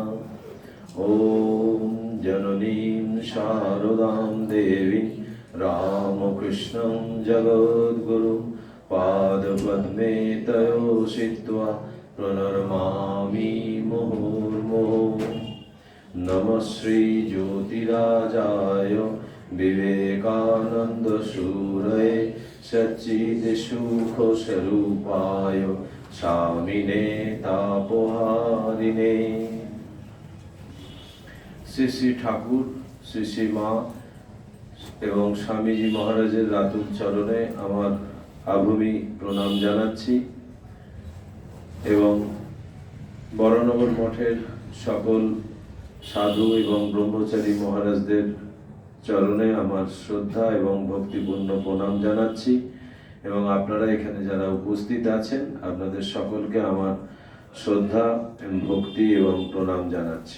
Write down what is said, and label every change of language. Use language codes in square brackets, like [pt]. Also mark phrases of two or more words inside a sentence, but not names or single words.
[sa] ॐ जननीं शारदां देवीं रामकृष्णं जगद्गुरुं पादपद्मे तयोषित्वा प्रणमामि मुहुर्मुहुः। नमः श्री ज्योतिराजाय विवेकानन्दसूरये सच्चिदसुखस्वरूपाय स्वामिने तापहारिणे। [bn] শ্রী শ্রী ঠাকুর, শ্রী শ্রী মা এবং স্বামীজি মহারাজের রাতুল চরণে আমার আভূমি প্রণাম জানাচ্ছি এবং বরনগর মঠের সকল সাধু এবং ব্রহ্মচারী মহারাজদের চরণে আমার শ্রদ্ধা এবং ভক্তিপূর্ণ প্রণাম জানাচ্ছি এবং আপনারা এখানে যারা উপস্থিত আছেন আপনাদের সকলকে আমার শ্রদ্ধা ভক্তি এবং প্রণাম জানাচ্ছি।